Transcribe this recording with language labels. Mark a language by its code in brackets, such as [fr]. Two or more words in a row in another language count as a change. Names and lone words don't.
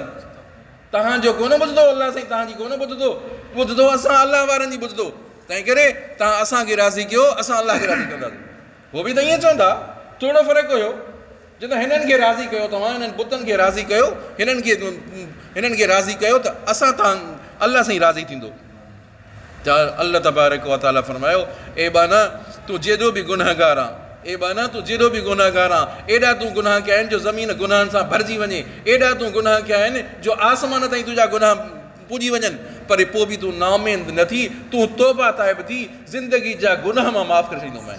[sd] तव्हांजो कोन ॿुधंदो अलाह साईं, तव्हांजी कोन ॿुधंदो असां अलाह वारनि जी ॿुधंदो, तंहिं करे तव्हां असांखे राज़ी कयो, असां अलाह खे राज़ी कंदासीं। उहो बि त ईअं चवंदा, थोरो फ़र्क़ु हुयो। चवंदा हिननि खे राज़ी कयो, तव्हां हिननि बुतनि खे राज़ी कयो, हिननि खे राज़ी कयो त असां अलाह साईं राज़ी थींदो। त [ar] الله تبارك وتعالى [sd] फरमायो, ए बाना तूं जेॾो बि गुनाहगार आहे, एॾा तूं गुनाह कया आहिनि जो ज़मीन गुनाहनि सां भरिजी वञे, एॾा तूं गुनाह कया आहिनि जो आसमान ताईं तुंहिंजा गुनाह पुॼी वञनि, पर पोइ बि तूं नाउमीद न थी, तूं तौबा ताइब थी, ज़िंदगी जा गुनाह मां माफ़ु करे छॾींदोमांइ।